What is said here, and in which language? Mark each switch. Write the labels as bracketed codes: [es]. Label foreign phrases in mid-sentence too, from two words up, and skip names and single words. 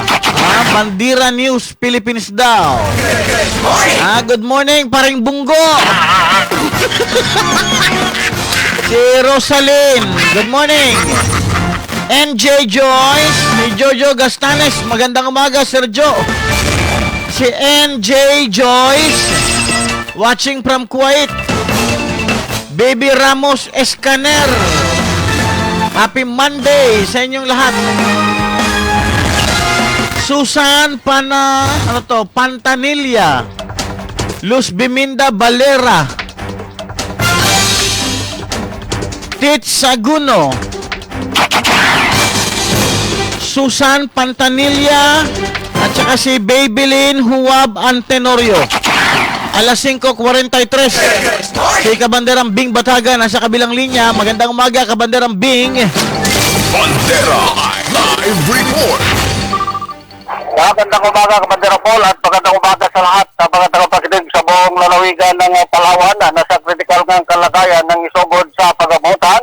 [tl] Bandera News Philippines daw. [en] Good morning, [tl] paring Bungo. [en] Si Rosalyn, good morning. [tl] NJ Joyce, si Jojo Gastanes, magandang umaga, Sir Joe. [en] Si NJ Joyce, watching from Kuwait. [tl] Baby Ramos Escaner, [en] happy Monday [tl] sa inyong lahat. Susan Pantanilla, Luz Biminda Valera, Tits Saguno, Susan Pantanilla, at saka si Babylin Huwab Antenorio. Alas 5:43. Si Kabanderang Bing Bataga nasa kabilang linya. Magandang umaga, Kabanderang Bing. Bandera Live Report. Magandang umaga, Kabandera Paul, at magandang umaga sa lahat sa mga tagapakinig sa buong lalawigan ng Palawan na nasa kritikal ng kalagayan ng isugod sa pagabutan.